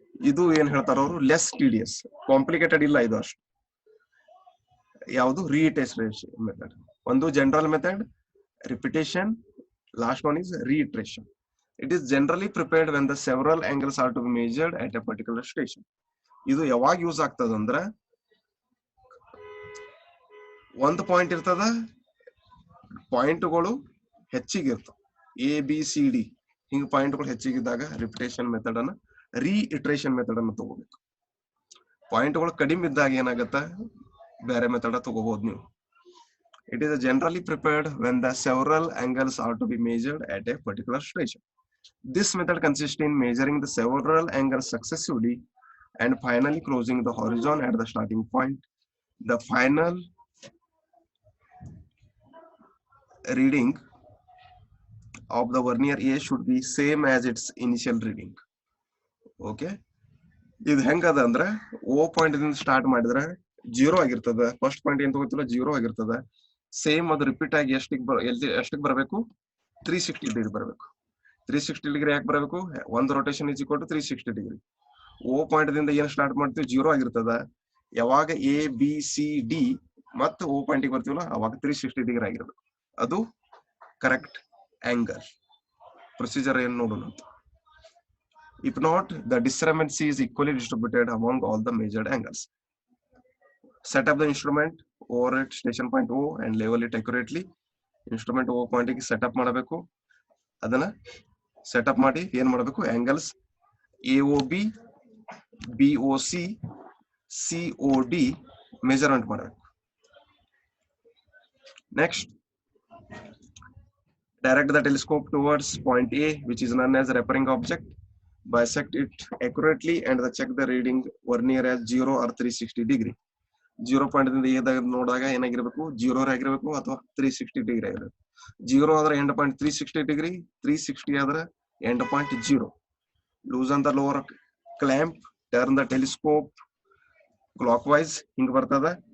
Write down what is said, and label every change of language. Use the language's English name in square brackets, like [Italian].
[Kannada] ಇದು ಏನ್ ಹೇಳ್ತಾರ ಅವರು, ಲೆಸ್ ಟಿಡಿಯಸ್, ಕಾಂಪ್ಲಿಕೇಟೆಡ್ ಇಲ್ಲ ಇದು ಅಷ್ಟು. [English] ಯಾವುದು reiteration method. ಒಂದು general method, repetition, last one is reiteration. It is generally prepared when the several angles are to be measured at a particular station. [Kannada] ಇದು ಯಾವಾಗ ಯೂಸ್ ಆಗ್ತದ ಅಂದ್ರ ಒಂದು ಪಾಯಿಂಟ್ ಇರ್ತದ, ಪಾಯಿಂಟ್ಗಳು ಹೆಚ್ಚಿಗೆ ಇರ್ತವೆ, ABCD ಹಿಂಗ ಪಾಯಿಂಟ್ಗಳು ಹೆಚ್ಚಿಗಿದ್ದಾಗ ರಿಪಿಟೇಷನ್ ಮೆಥಡ್ ಅನ್ನ ರೀಇಟ್ರೇಷನ್ ಮೆಥಡ್ ಅನ್ನ ತಗೋಬೇಕು. ಪಾಯಿಂಟ್ಗಳು ಕಡಿಮೆ ಇದ್ದಾಗ ಏನಾಗತ್ತ, ಬೇರೆ ಮೆಥಡ್ ತಗೋಬಹುದು ನೀವು. [English] It is generally prepared when the several angles are to be measured at a particular station. This method consists in measuring the several angles successively and finally closing the horizon at the starting point. The final reading of the vernier A should be same as its initial reading. [Kannada] Okay, ಇದು ಹೆಂಗದ ಅಂದ್ರೆ O point ದಿಂದ start ಮಾಡಿದ್ರೆ 0 ಆಗಿರ್ತದ, first point ಏನ್ ತಗೋತಿಲ್ಲ 0 ಆಗಿರ್ತದ. Same ಅದು repeat ಆಗಿ ಎಷ್ಟಕ್ಕೆ ಬರಬೇಕು, 360 ಡಿಗ್ರಿ ಬರಬೇಕು. 360 ಡಿಗ್ರಿ ಯಾಕೆ ಬರಬೇಕು, ಒಂದು rotation is equal to 360 degree. O point ದಿಂದ ಏನ್ ಸ್ಟಾರ್ಟ್ ಮಾಡ್ತೀವಿ 0 ಆಗಿರ್ತದ, ಯಾವಾಗ ABCD ಮತ್ತು O ಪಾಯಿಂಟ್ ಗೆ ಬರ್ತೀವಲ್ಲ ಅವಾಗ 360 ಡಿಗ್ರಿ ಆಗಿರ್ಬೇಕು. ಅದು ಕರೆಕ್ಟ್ ಆಂಗಲ್. ಪ್ರೊಸೀಜರ್ ಏನ್ ನೋಡೋಣ. [English] If not, the discrepancy is equally distributed among all the measured angles. Set up the instrument over at station point O and level it accurately. [Kannada] Instrument O point ಗೆ setup ಮಾಡಬೇಕು. ಅದನ್ನ setup ಮಾಡಿ ಏನ್ ಮಾಡಬೇಕು, angles AOB, BOC, COD measurement ಮಾಡಬೇಕು. [English] Next, direct the telescope towards point A, which is known as referring object. Bisect it accurately and check the reading vernier as 0 or 360 degree. [Kannada] 0 point ದಿಂದ ಏದಾಗ ನೋಡಿದಾಗ ಏನಾಗಿರ್ಬೇಕು, 0 ಆಗಿರ್ಬೇಕು ಅಥವಾ 360 degree ಆಗಿರ್ಬೇಕು. 0 ಆದ್ರೆ end point 360 degree, 360 ಆದ್ರೆ end point 0. [English] loosen the lower clamp, turn the telescope clockwise, [Kannada] ಹಿಂಗ್ ಬರ್ತದ.